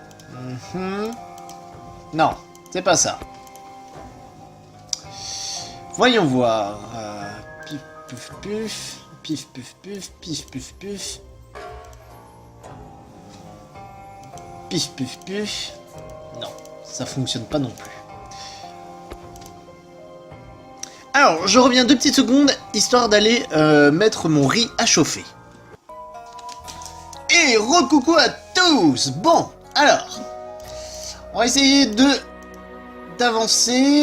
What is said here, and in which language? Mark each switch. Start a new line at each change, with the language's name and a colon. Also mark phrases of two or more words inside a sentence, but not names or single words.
French: Non, c'est pas ça. Voyons voir. Pif, puf, puf. Pif, puf, puf. Pif, puf, puf. Pif, puf, puf. Non, ça fonctionne pas non plus. Alors, je reviens 2 petites secondes, histoire d'aller mettre mon riz à chauffer. Et recoucou à tous. Bon, alors, on va essayer d'avancer.